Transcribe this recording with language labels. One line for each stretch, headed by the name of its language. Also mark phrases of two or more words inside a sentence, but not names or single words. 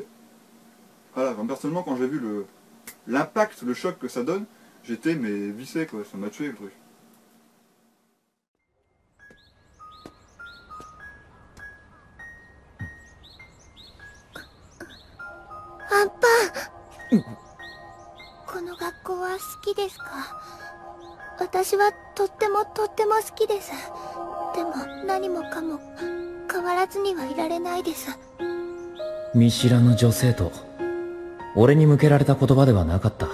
French: Voilà, personnellement, quand j'ai vu l'impact, le choc que ça donne, j'étais mais vissé quoi, ça m'a tué le truc.
Japanese: Papa この学校は好きですか？私はとっても好きです。でも何もかも変わらずにはいられないです。見知らぬ女性と俺に向けられた言葉ではなかった。